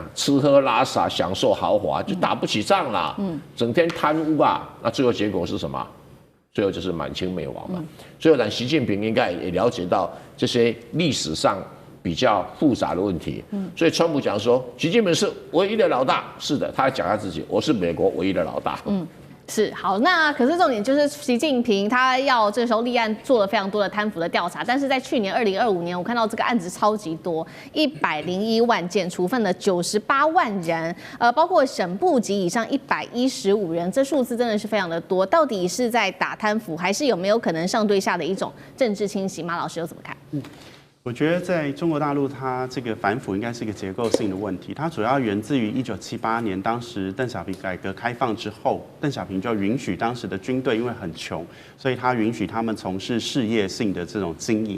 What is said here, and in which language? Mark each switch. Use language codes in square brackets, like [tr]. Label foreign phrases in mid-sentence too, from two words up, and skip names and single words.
[zh] 吃喝拉撒享受豪華，就打不起仗了。整天貪污那最後結果是什麼？最後就是滿清滅亡嘛。所以我想習近平應該也了解到這些歷史上比較複雜的問題。所以川普講說，習近平是唯一的老大，是的，他還講他自己，我是美國唯一的老大。是好，那可是重點就是習近平他要這時候立案做了非常多的貪腐的調查，但是在去年2025年，我看到這個案子超級多，101萬件，處分了98萬人，包括省部級以上115人，這數字真的是非常的多。到底是在打貪腐，還是有沒有可能上對下的一種政治清洗？馬老師又怎麼看？我覺得在中國大陸，它這個反腐應該是一個結構性的問題。它主要源自於1978年，當時鄧小平改革開放之後，鄧小平就允許當時的軍隊因為很窮，所以他允許他們從事事業性的這種經營。